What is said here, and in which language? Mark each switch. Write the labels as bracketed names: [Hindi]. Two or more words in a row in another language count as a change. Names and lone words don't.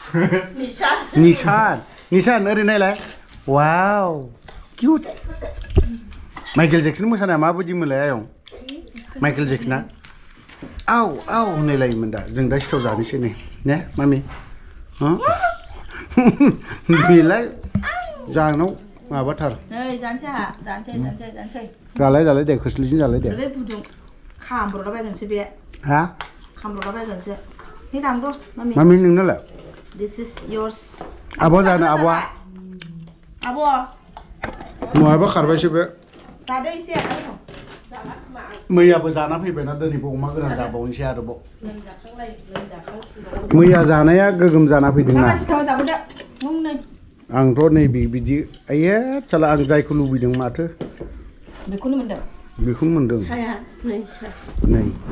[Bodo] निसान ओरै नायलाय वाव किउट माइकेल जेक्सन मोसानाया माबायदि मोनलाय आयं माइकेल जेक्सना आव आव होनलायोमोन दा जों दा सिथाव जानोसै ने मामि बेलाय जानाव माबाथार जालाय दे खोस्लिजों जालाय दे खामब्र'लाबायगोनसो बे हा खामब्र'लाबायगोनसो हे दांद' मामि नोंनालाय [English] This is yours [Bodo] आब' जानो आब'आ आब' नङाबा खारबायसो बे जादो एसे मैयाबो जाना फैबायना दिनैबो अमा गोरान जाबावनोसै आरोबाव मैया जानाया गोगोम जाना फैदोंना आंथ' नैबे बिदि आइया साला आं जायखौ लुबैदों माथो बेखौनो मोनदों नै